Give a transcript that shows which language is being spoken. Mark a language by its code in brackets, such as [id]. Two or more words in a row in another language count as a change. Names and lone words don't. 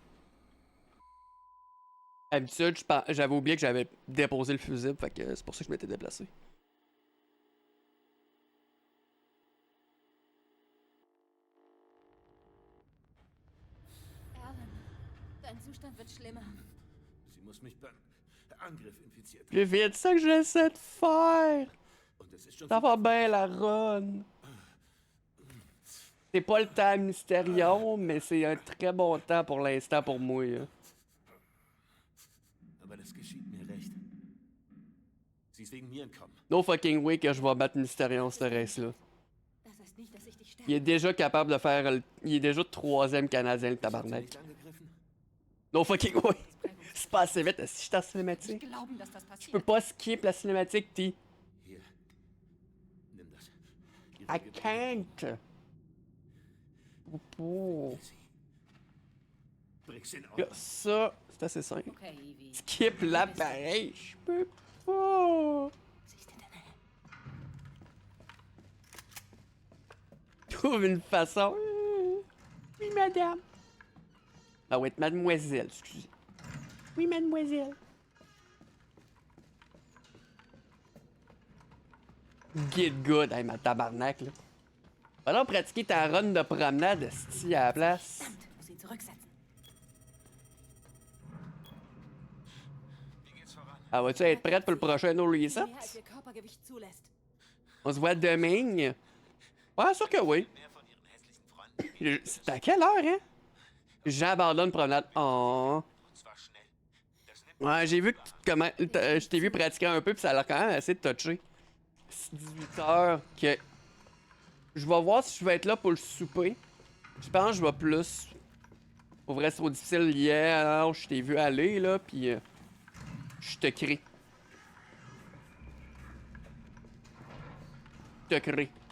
[fr] D'habitude, j'avais oublié que j'avais déposé le fusible, fait que c'est pour ça que je m'étais déplacé. [de] Alan, dein Zustand wird schlimmer. Sie muss mich beim Angriff infiziert haben. [fr] Plus vite, c'est ça que j'essaie de faire. [de] Und es ist schon [fr] Ça va bien la run. C'est pas le temps Mysterion, mais c'est un très bon temps pour l'instant pour moi. Hein. [de] Aber das geschieht mir recht. Sie ist wegen mir entkommen. [en] No fucking way [fr] que je vais battre Mysterion cette race-là. [de] Das heißt nicht, dass ich dich [fr] Il est [de] sterbe. [fr] déjà capable de faire... Il est déjà 3e Canadien, le [de] Sie hat sie [fr] tabarnak. [de] nicht angegriffen? [en] No fucking way. [fr] C'est pas assez vite, si je suis en [de] Nicht [fr] cinématique. [de] glauben, dass das [fr] Je [de] passiert. [fr] peux pas skip la cinématique, T. [de] Hier. Nimm das. Ihre [en] I [de] Gebeine. [en] can't. Oh. [de] Bring sie in [fr] Là, [de] Ordnung. [fr] ça, c'est assez simple. [en] Okay, Ivy. [fr] Skip l'appareil, je peux pas. [de] Siehst du denn? [fr] Trouve une façon. Oui, madame. Ah oui, mademoiselle, excusez. Oui, mademoiselle. [en] Get good, [fr] hey, ma tabarnak, là. Va donc pratiquer ta run de promenade, esti, à la place. [de] Verdammt, muss ihn zurücksetzen. Wie geht's voran? [fr] Ah, vas-tu être prête pour le prochain [en] no reset? [de] Mehr als ihr Körpergewicht zulässt. [fr] On se voit demain. Ouais, sûr que oui. [de] Mehr von ihren hässlichen Freunden. [fr] C'est à quelle heure, hein? J'abandonne promenade. Oh. [de] Und zwar schnell. Das nimmt [fr] Ouais, j'ai vu que comment. Je t'ai vu pratiquer un peu, puis ça a l'air quand même assez touché. C'est 18h que. Je vais voir si je vais être là pour le souper. Je pense que je vais plus. Pour vrai, c'est trop difficile hier. Alors, je t'ai vu aller, là, puis. Je te crie. Je te crie.